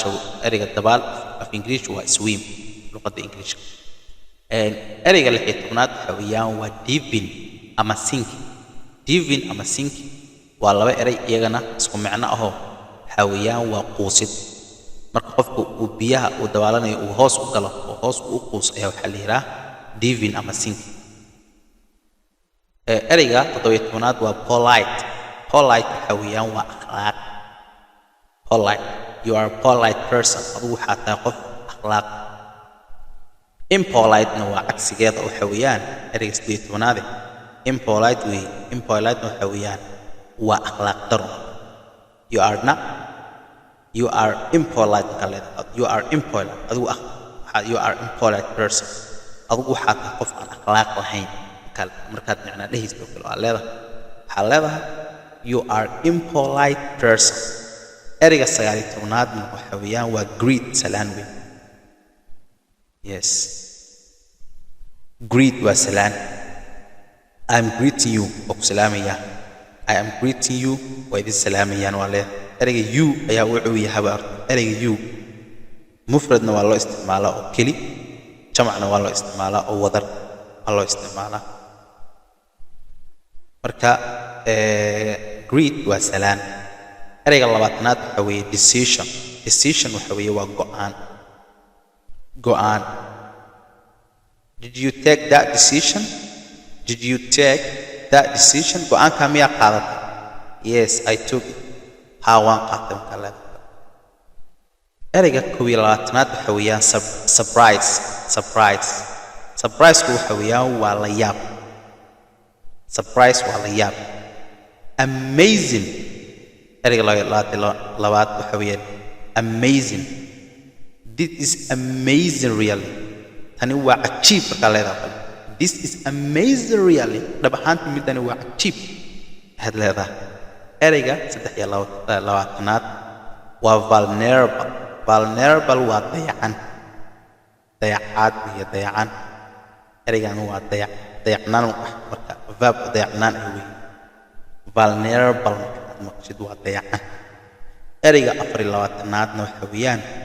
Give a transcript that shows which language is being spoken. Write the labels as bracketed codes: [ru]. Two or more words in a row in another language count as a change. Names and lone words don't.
[so] ereyga dabaal af English waa swim luqadda English ereyga 16aad waxa weeyaan waa diving ama sinking waa laba erey iyagana isku macno ah waxa weeyaan waa quusid marka qofku uu biyaha uu dabaalanayo uu hoos u galo oo hoos u quus ayaa waxa la yiraahdaa diving ama sinking ereyga 17aad waa polite waxa weeyaan waa akhlaaq [en] you are a polite person [so] adigu waxaa tahay qof akhlaaq impolite waa cagsigeeda waxa weeyaan ereyga 18aad impolite waxa weeyaan waa akhlaaq daro [en] you are impolite you are impolite person [so] adigu waxaa tahay qof aan akhlaaq lahayn markaad macna dhehayso kale waxaa leedahay [en] you are impolite person [so] ereyga 19aad waxa weeyaan waa greet salaan weey yes greet waa salaan [en] I'm greeting you [so] oo salaamaya [en] I am greeting you [so] wa idin salaamayaan waa leedahay ereyga you ayaa wuxuu yahay ereyga you mufradna waa loo isticmaalaa oo keli jamacna waa loo isticmaalaa oo wadar waa loo isticmaalaa marka greet waa salaan ereyga 20aad waxa weeye decision waxa weeye waa go'aan [en] did you take that decision [so] go'aanka miyaa qaadatay [en] yes I took it [so] waan qaatay marka leedahay ereyga 21aad waxa weeyaan surprise waxa weeyaan waa la yaab amazing ereyga 22aad waxa weeyaan [en] amazing this is amazing really [so] tani waa cajiib marka leedahay [en] this is amazing really [so] dhab ahaantii midani waa cajiib had leedahay ereyga 23aad waa vulnerable waa dayacaad iyo dayacan ereygan waa dayacnaan marka verb dayacnaan ay weey vulnerable maqsid waa dayacan ereyga 24aadna waxa weeyaan